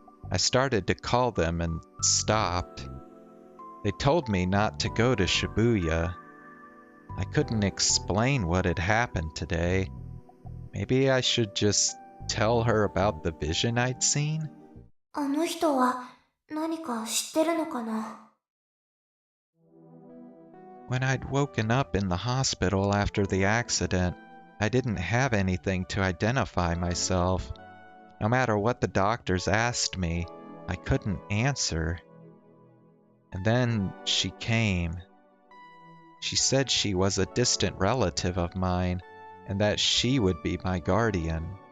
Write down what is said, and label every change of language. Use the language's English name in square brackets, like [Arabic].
[English] I started to call them and stopped. They told me not to go to Shibuya. I couldn't explain what had happened today. Maybe I should just tell her about the vision I'd seen? [Japanese] あの人は何か知ってるのかな [English] When I'd woken up in the hospital after the accident, I didn't have anything to identify myself. No matter what the doctors asked me, I couldn't answer. And then she came. She said she was a distant relative of mine, and that she would be my guardian.